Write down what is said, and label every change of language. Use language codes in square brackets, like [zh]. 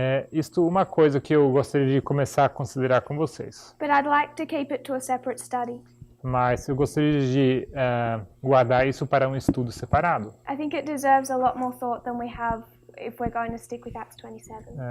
[pt] Isto é uma coisa que eu gostaria de começar a considerar com vocês. [en] but I'd like to keep it to a separate study. [pt] Mas eu gostaria de guardar isso para um estudo separado. [en] I think it deserves a lot more thought than we have if we're going to stick with Acts 27.